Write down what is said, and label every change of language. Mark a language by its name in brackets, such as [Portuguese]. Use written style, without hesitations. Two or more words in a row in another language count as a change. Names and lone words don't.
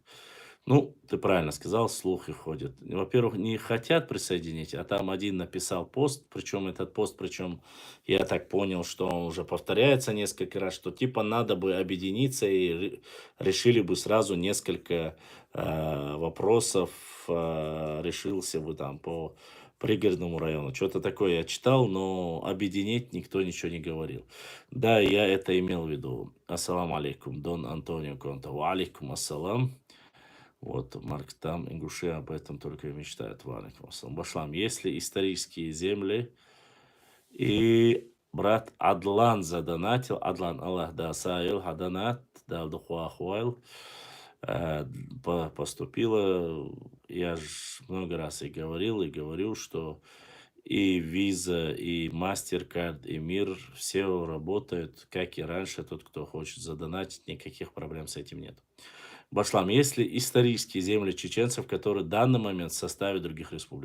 [Russian] Ну, ты правильно сказал, слухи ходят. Во-первых, не хотят присоединить, а там один написал пост, причем этот пост, причем я так понял, что он уже повторяется несколько раз, что типа надо бы объединиться и решили бы сразу несколько вопросов, решился бы там по пригородному району. Что-то такое я читал, но объединить никто ничего не говорил. Да, я это имел в виду. [Arabic] السلام عليكم, Дон Антонио Конта. وعليكم السلام. [Russian] Вот, Марк, там ингуши об этом только и мечтают. [Arabic] وعليكم السلام. Башлам, [Russian] если исторические земли, и брат Адлан задонатил, Адлан, [Chechen] Аллах да саил, хадонат, дал духуахуайл, [Russian] поступило, я же много раз и говорю, что и Visa, и MasterCard, и Мир, все работают, как и раньше. Тот, кто хочет задонатить, никаких проблем с этим нет. Башлам, есть ли исторические земли чеченцев, которые в данный момент в составе других республик?